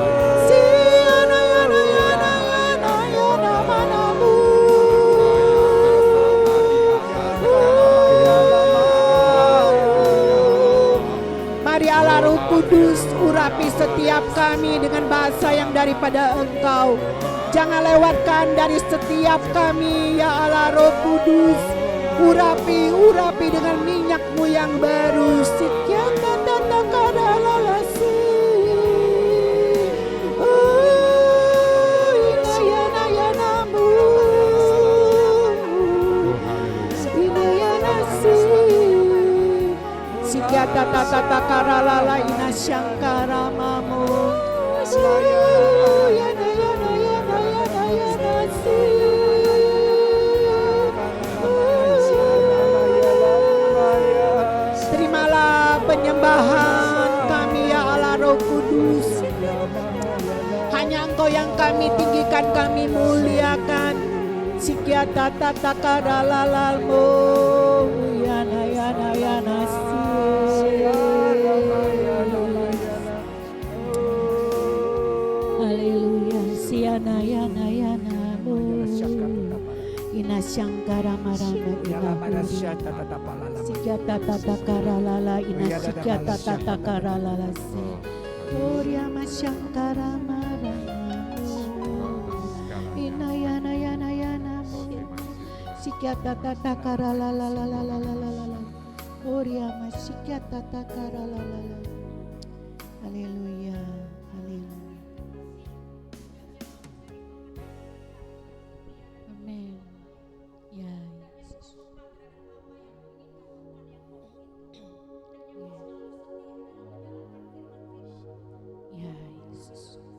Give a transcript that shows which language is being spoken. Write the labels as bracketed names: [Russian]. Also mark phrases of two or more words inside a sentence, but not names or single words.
[Indonesian] Mari Allah Roh Kudus urapi setiap kami dengan bahasa yang daripada Engkau. Jangan lewatkan dari setiap kami ya Allah Roh Kudus. Urapi dengan minyak-Mu yang baru. Sekian tata kadalalasi. Inayanamu. Inayanasi. Sekian tata karalala inasyangkaramamu. Terimalah penyembahan kami ya Allah Roh Kudus. Hanya Engkau yang kami tinggikan, kami muliakan. Sikiata tata kadalalmu yana nasi. Haleluya. Siana yana mu. Inasyangkara marana inahuri. Sikiata tata karalala inasikiata tata karalala se. Oria masyangkara marana. Inayana sikiata tata karalala. Oria masykiata tata karalala. Haleluya. Haleluya. Amin. Ya Yesus. Ya Yesus.